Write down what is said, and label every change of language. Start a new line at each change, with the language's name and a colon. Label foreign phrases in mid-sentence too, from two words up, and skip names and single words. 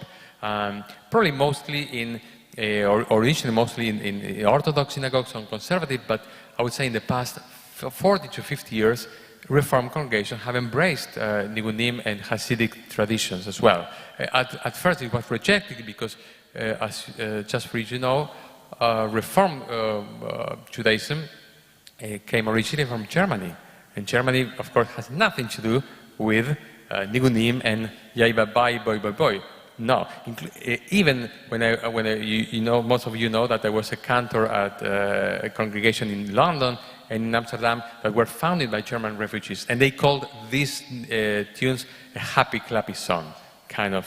English: Probably mostly in, or originally mostly in Orthodox synagogues and conservative, but I would say in the past 40 to 50 years, Reformed congregations have embraced nigunim and Hasidic traditions as well. At first it was rejected because, just for you to know, Reformed Judaism came originally from Germany. And Germany, of course, has nothing to do with nigunim and yai ba bai boy boy boy. No, even when most of you know that there was a cantor at a congregation in London and in Amsterdam that were founded by German refugees, and they called these tunes a happy clappy song, kind of.